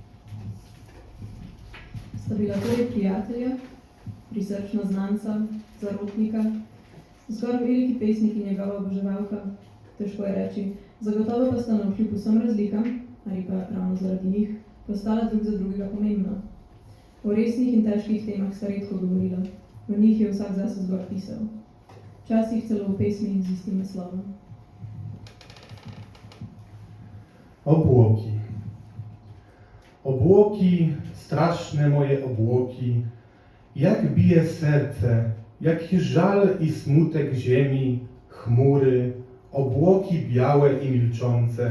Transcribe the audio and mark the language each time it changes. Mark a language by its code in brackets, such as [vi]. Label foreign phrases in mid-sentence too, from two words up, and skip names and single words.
[sl] Sta bila torej prijatelja, prisrčna znanca, zarotnika, zgoraj veliki pesnik in njegova oboževalka, težko je reči, zagotovo pa sta navkljub vsem razlikam, ali pa ravno zaradi njih, postala drug za drugega pomembna. O resnih in težkih temah sta redko govorila, v njih je vsak zase zgor pisal. Včasih celo v pesmi z istim naslovom. [pl] Obłoki. Obłoki, straszne moje obłoki, jak bije serce, jaki żal i smutek ziemi, chmury, obłoki białe i milczące.